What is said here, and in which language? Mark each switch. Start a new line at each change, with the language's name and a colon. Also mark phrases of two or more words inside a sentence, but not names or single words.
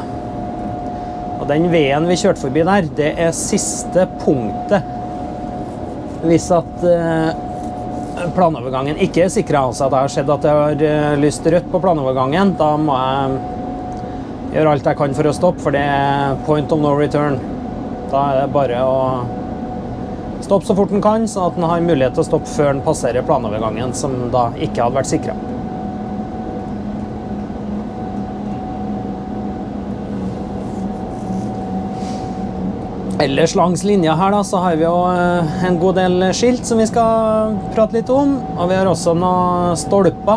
Norwegian: Og den veien vi kjørte forbi der, det er siste punktet. Hvis at planovergangen ikke er sikret, altså at det har skjedd at det har lyst rødt på planovergangen, da må jeg gjøre alt jeg kan for å stoppe, for det er
English: point of no return.
Norwegian: Da er det bare å stoppe så fort den kan, så at den har mulighet til å stoppe før den passerer planovergangen, som da ikke hadde vært sikret. Ellers langs linja her da, så har vi jo en god del skilt som vi skal prate litt om, og vi har også noen stolper.